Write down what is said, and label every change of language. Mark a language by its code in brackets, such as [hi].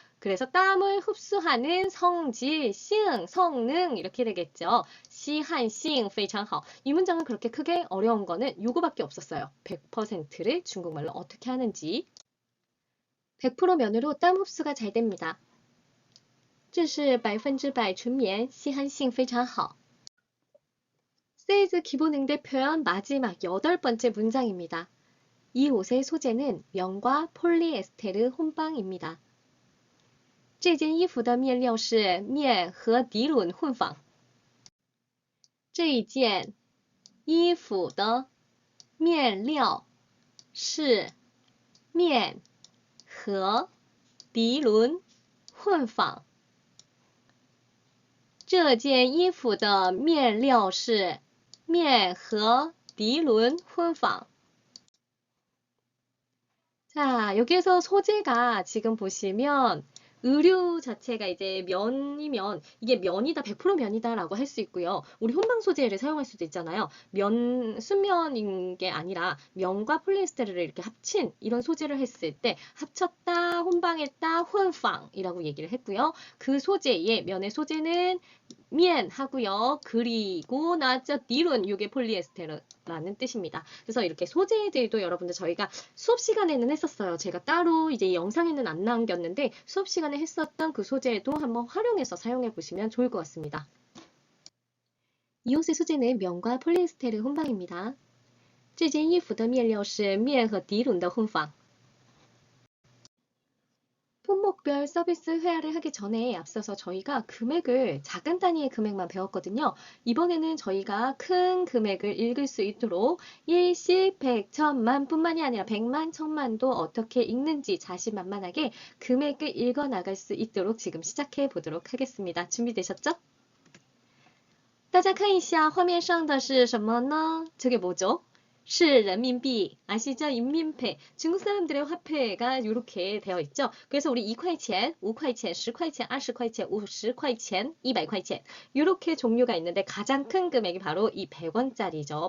[ko] 그래서 땀을 흡수하는 성질, 성능 이렇게 되겠죠. 시한싱 [zh] 非常好. [ko] 이 문장은 그렇게 크게 어려운 거는 요거밖에 없었어요. 100%를 중국말로 어떻게 하는지. 100% 면으로 땀 흡수가 잘 됩니다. [zh] 这是100%纯棉，吸汗性非常好. [ko] 세이즈 기본 응대 표현 마지막 8번째 문장입니다. 이 옷의 소재는 면과 폴리에스테르 혼방입니다. [zh] 这件衣服的面料是面和涤纶混纺。这一件衣服的面料是面和涤纶混纺。这件衣服的面料是面和涤纶混纺。 [ko] 자, 여기에서 소재가 지금 보시면 의류 자체가 이제 면이면 이게 면이다, 100% 면이다라고 할 수 있고요. 우리 혼방 소재를 사용할 수도 있잖아요. 순면인 게 아니라 면과 폴리에스테르를 이렇게 합친 이런 소재를 했을 때 합쳤다, 혼방했다, 혼팡이라고 얘기를 했고요. 그 소재의 면의 소재는 면 하고요. 그리고 나왔죠. 딜은 이게 폴리에스테르라는 뜻입니다. 그래서 이렇게 소재들도 여러분들 저희가 수업 시간에는 했었어요. 제가 따로 이제 영상에는 안 남겼는데 수업 시간에 했었던 그 소재도 한번 활용해서 사용해 보시면 좋을 것 같습니다. 이 옷의 소재는 면과 폴리에스테르 혼방입니다. [zh] 这件衣服的面料是面和涤纶的混纺。 [ko] 품목별 서비스 회화를 하기 전에 앞서서 저희가 금액을 작은 단위의 금액만 배웠거든요. 이번에는 저희가 큰 금액을 읽을 수 있도록 일십, 백, 천만 뿐만이 아니라 백만, 천만도 어떻게 읽는지 자신만만하게 금액을 읽어 나갈 수 있도록 지금 시작해 보도록 하겠습니다. 준비되셨죠? [zh] 大家看一下画面上的是什么呢? [ko] 저게 뭐죠? [zh] 是人民币. [ko] 아시죠? 인민폐. 중국 사람들의 화폐가 이렇게 되어 있죠. 그래서 우리 2块钱, 5块钱, 10块钱, 20块钱, 50块钱, 200块钱 이렇게 종류가 있는데 가장 큰 금액이 바로 이 100원짜리죠.